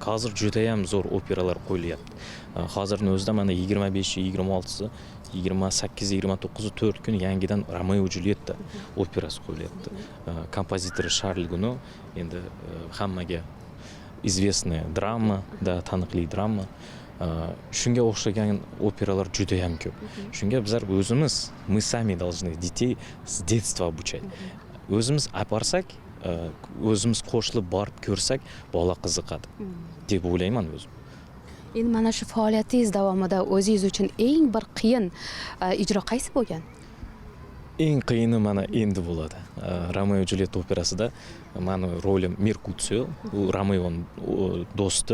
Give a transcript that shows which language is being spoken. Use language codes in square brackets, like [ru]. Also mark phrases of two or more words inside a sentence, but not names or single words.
[uz] Hozir juda ham zo'r operalar qo'yilyapti. Hozirning o'zida mana 25, 26, 28, 29 4 kun yangidan Romeo va Julietta operasi qo'yilyapti. Kompozitori Charles Gounod, endi hammaga известная drama, da taniqli drama. Shunga o'xshagan operalar juda ham ko'p. Shunga bizlar o'zimiz, [ru] мы сами должны детей с детства обучать. [uz] O'zimiz aparsak, o'zimiz qo'shilib borib ko'rsak, bola qiziqadi deb o'ylayman o'zim. Endi mana shu faoliyatingiz davomida o'zingiz uchun eng bir qiyin ijro qaysi bo'lgan? Eng qiyini mana endi bo'ladi. Romeo va Julietta operasida meni rolim Merkutio, u Romeoning do'sti.